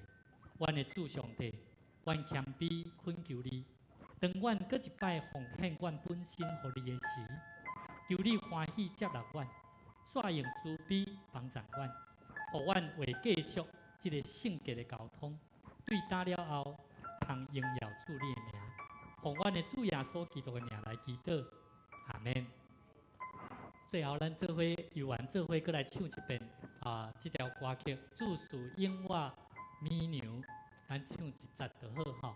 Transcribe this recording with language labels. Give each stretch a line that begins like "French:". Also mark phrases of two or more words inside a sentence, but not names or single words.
Min Nan Chinese: 阮的主上帝，阮谦卑恳求你，当阮搁一摆奉献阮本身予你的时，求你欢喜接纳阮，煞用慈悲帮助阮，互阮会继续这个圣洁的交通，对打了后，通荣耀主你的名，奉阮的主耶稣基督的名来祈祷，阿门。最后，咱做伙游玩，做伙过来唱一遍这条歌曲《主属永活美牛》，咱唱一节就好吼。